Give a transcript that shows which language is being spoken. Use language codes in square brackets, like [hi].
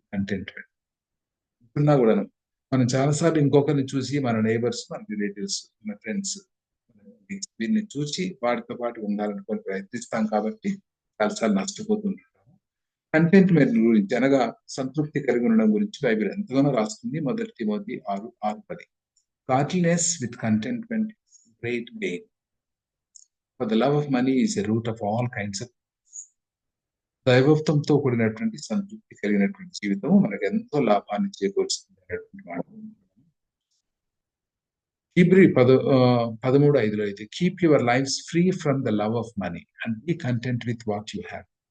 [te] Contentment ఉన్నా కూడా మనం చాలాసార్లు ఇంకొకరిని చూసి, మన నైబర్స్, మన రిలేటివ్స్, మన ఫ్రెండ్స్, వీరిని చూసి వాటితో పాటు ఉండాలనుకొని ప్రయత్నిస్తాం. కాబట్టి చాలాసార్లు నష్టపోతుంటాము. కంటెంట్మెంట్ గురించి అనగా సంతృప్తి కలిగి ఉండడం గురించి బైబిల్ ఎంతగానో రాస్తుంది. 1 Timothy 6:10. [en] Godliness with contentment great gain. For the love of money is a root of all kinds of. [te] దైవత్వంతో కూడినటువంటి సంతృప్తి కలిగినటువంటి జీవితం మనకు ఎంతో లాభాన్ని చేకూరుస్తుంది అనేటువంటి మాట. [en] Hebrew 13:5 అయితే, keep your lifes free from the love of money and be content with what you have.